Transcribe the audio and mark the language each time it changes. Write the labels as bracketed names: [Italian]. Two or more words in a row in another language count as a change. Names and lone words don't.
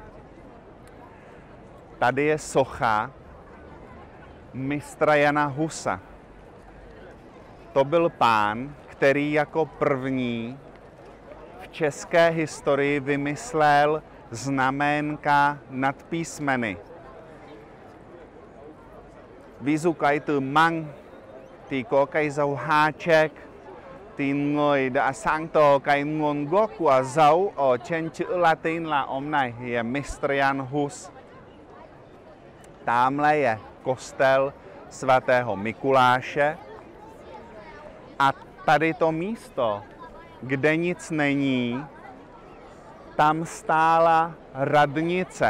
[Czech] Tady je socha mistra Jana Husa. To byl pán, který jako první v české historii vymyslel znaménka nad písmeny. [Vietnamese] Ví dụ từ măng thì có cái dấu háček, thì người đã sáng tạo cái nguồn gốc của dấu ở trên chữ Latin là ông này, [Czech] je mistr Jan Hus. Tamhle je kostel svatého Mikuláše a tady to místo, kde nic není, tam stála radnice.